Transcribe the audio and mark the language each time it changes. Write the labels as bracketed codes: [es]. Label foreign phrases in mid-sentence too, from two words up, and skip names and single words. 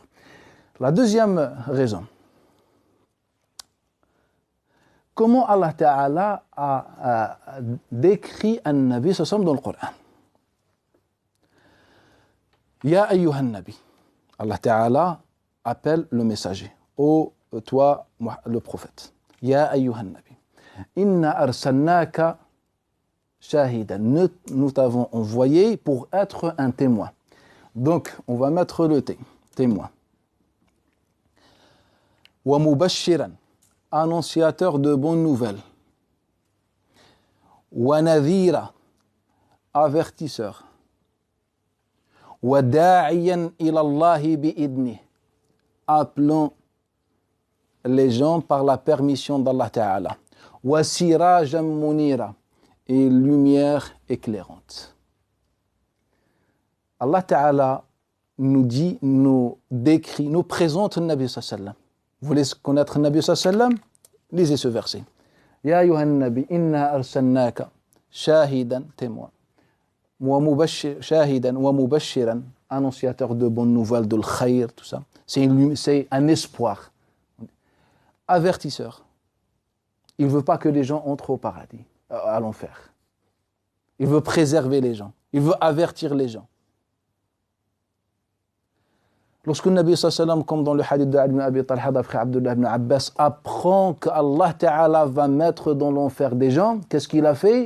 [fr] La deuxième raison, comment [ar] الله تعالى [fr] a décrit un Nabi [ar] صلى الله عليه وسلم [fr] dans le Coran. [ar] يا أيها النبي, الله تعالى [fr] appelle le messager. Ô toi, le prophète. [ar] يا أيها النبي إنا أرسلناك شاهدا. [fr] Nous t'avons envoyé pour être un témoin. Donc, on va mettre le témoin. [ar] ومبشرا, [fr] annonciateur de bonnes nouvelles. [ar] ونذيرا, avertisseur. وداعيا إلى الله بإذنه, [fr] appelant les gens par la permission d' [ar] الله تعالى. وسراجا منيرا, [fr] et lumière éclairante. [ar] الله تعالى [fr] nous dit, nous décrit, nous présente le Nabi [ar] صلى الله عليه وسلم. [fr] Vous voulez connaître le Nabi [ar] صلى الله عليه وسلم? [fr] Lisez ce verset. [ar] يا أيها النبي إنا أرسلناك شاهدا, témoin. شاهدا ومبشرا, [fr] annonciateur de bonnes nouvelles, de l'khayr, tout ça. C'est un espoir. Avertisseur. Il ne veut pas que les gens entrent au paradis, à l'enfer. Il veut préserver les gens. Il veut avertir les gens. Lorsque le Nabi [ar] صلى الله عليه وسلم, [fr] comme dans le hadith de Ali ibn Abi Talha d'après Abdullah ibn Abbas, apprend qu' [ar] الله تعالى [fr] va mettre dans l'enfer des gens, qu'est-ce qu'il a fait?